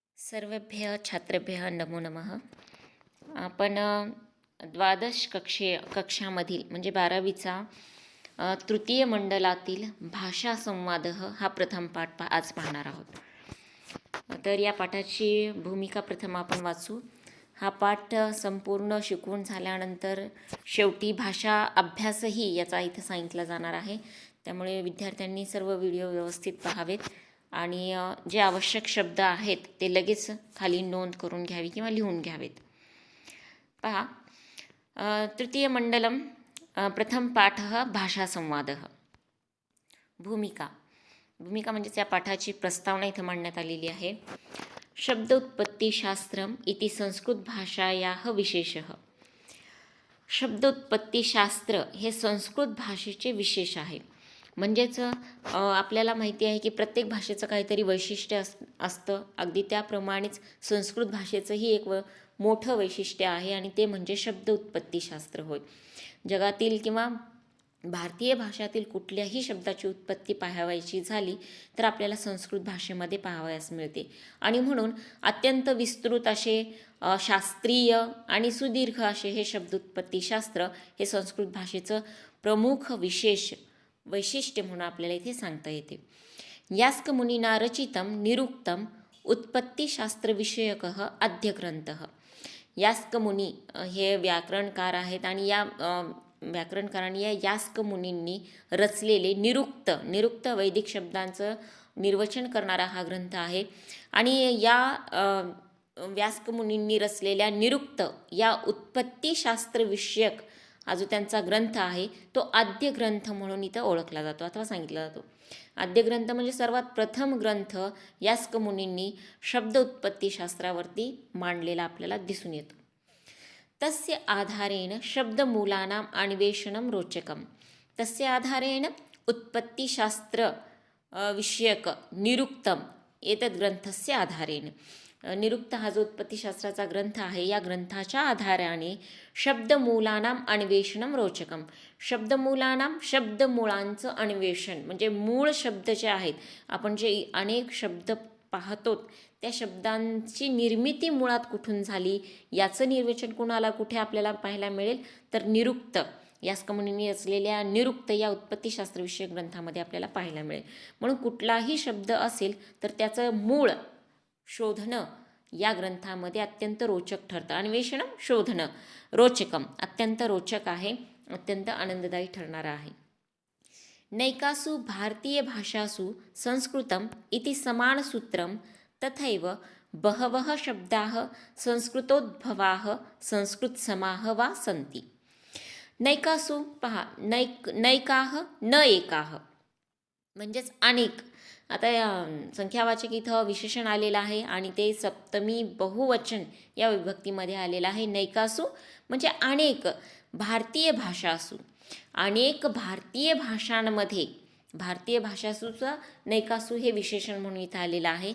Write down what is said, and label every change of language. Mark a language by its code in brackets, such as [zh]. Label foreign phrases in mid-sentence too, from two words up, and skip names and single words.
[sa] सर्वेभ्यः छात्रेभ्यः नमो नमः. [mr] आपण द्वादश कक्षामधील म्हणजे 12वीचा तृतीय मंडलातील भाषा संवाद हा प्रथम पाठ आज पाहणार आहोत. तर या पाठाची भूमिका प्रथम आपण वाचू. हा पाठ संपूर्ण शिकवून झाल्यानंतर शेवटी भाषा अभ्यासही याचा इथं सांगितला जाणार आहे. त्यामुळे विद्यार्थ्यांनी सर्व व्हिडिओ व्यवस्थित पाहावेत आणि जे आवश्यक शब्द आहेत ते लगेच खाली नोंद करून घ्यावी किंवा लिहून घ्यावेत. पहा, [sa] तृतीय मंडलम प्रथम पाठः भाषासंवादः. [mr] भूमिका म्हणजेच या पाठाची प्रस्तावना इथं मांडण्यात आलेली आहे. [sa] शब्दोत्पत्तिशास्त्रम इति संस्कृत भाषायाः विशेषः. [mr] शब्दोत्पत्तिशास्त्र हे संस्कृत भाषेचे विशेष आहे. म्हणजेच आपल्याला माहिती आहे की प्रत्येक भाषेचं काहीतरी वैशिष्ट्य असतं. अगदी त्याप्रमाणेच संस्कृत भाषेचंही एक मोठं वैशिष्ट्य आहे आणि ते म्हणजे शब्द उत्पत्तीशास्त्र होय. जगातील किंवा भारतीय भाषातील कुठल्याही शब्दाची उत्पत्ती पाहावयाची झाली तर आपल्याला संस्कृत भाषेमध्ये पाहावयास मिळते आणि म्हणून अत्यंत विस्तृत असे शास्त्रीय आणि सुदीर्घ असे हे शब्दोत्पत्तीशास्त्र हे संस्कृत भाषेचं प्रमुख वैशिष्ट्य म्हणून आपल्याला इथे सांगता येते. [sa] यास्क मुनिना रचितम निरुक्तम उत्पत्तीशास्त्रविषयकः अध्यग्रंथः. [mr] यास्क मुनी हे व्याकरणकार आहेत आणि या व्याकरणकारांनी या यास्क मुनींनी रचलेले निरुक्त वैदिक शब्दांचं निर्वचन करणारा हा ग्रंथ आहे. आणि या व्यास्क मुनींनी रचलेल्या निरुक्त या उत्पत्तीशास्त्रविषयक हा जो त्यांचा ग्रंथ आहे तो आद्य ग्रंथ म्हणून इथं ओळखला जातो अथवा सांगितला जातो. आद्य ग्रंथ म्हणजे सर्वात प्रथम ग्रंथ यास्क मुनींनी शब्द उत्पत्तीशास्त्रावरती मांडलेला आपल्याला दिसून येतो. [sa] तस्य आधारेण शब्दमूलानां अन्वेषणं रोचकम्. तस्य आधारेण उत्पत्तिशास्त्र विषयक निरुक्तम एतद् ग्रंथस्य आधारेण. [mr] निरुक्त हा जो उत्पत्तीशास्त्राचा ग्रंथ आहे या ग्रंथाच्या आधाराने [sa] शब्दमूलानां अन्वेषणं रोचकम्. [mr] शब्दमुळांचं अन्वेषण म्हणजे मूळ शब्द जे आहेत, आपण जे अनेक शब्द पाहतो त्या शब्दांची निर्मिती मुळात कुठून झाली याचं निर्वेचन कुणाला कुठे आपल्याला पाहायला मिळेल तर निरुक्त यास्क मुनींनी रचलेल्या निरुक्त या उत्पत्तीशास्त्रविषयक ग्रंथामध्ये आपल्याला पाहायला मिळेल. म्हणून कुठलाही शब्द असेल तर त्याचं मूळ शोधणं या ग्रंथामध्ये अत्यंत रोचक ठरतं. अन्वेषण शोधणं रोचकम अत्यंत रोचक आहे, अत्यंत आनंददायी ठरणारं आहे. [sa] नैकासु भारतीय भाषासु संस्कृतम इति समान सूत्रम तथैव बहवः शब्दाः संस्कृतोद्भवाः संस्कृत समाः वा सन्ति. [mr] नैकासु पहा, [sa] नैकाः न एकाः [mr] म्हणजेच अनेक. आता या संख्यावाचक इथं विशेषण आलेलं आहे आणि ते सप्तमी बहुवचन या विभक्तीमध्ये आलेलं आहे. नैकासु म्हणजे अनेक [sa] भारतीय भाषासु, [mr] अनेक भारतीय भाषांमध्ये. भारतीय भाषासूचं नैकासु हे विशेषण म्हणून इथं आलेलं आहे.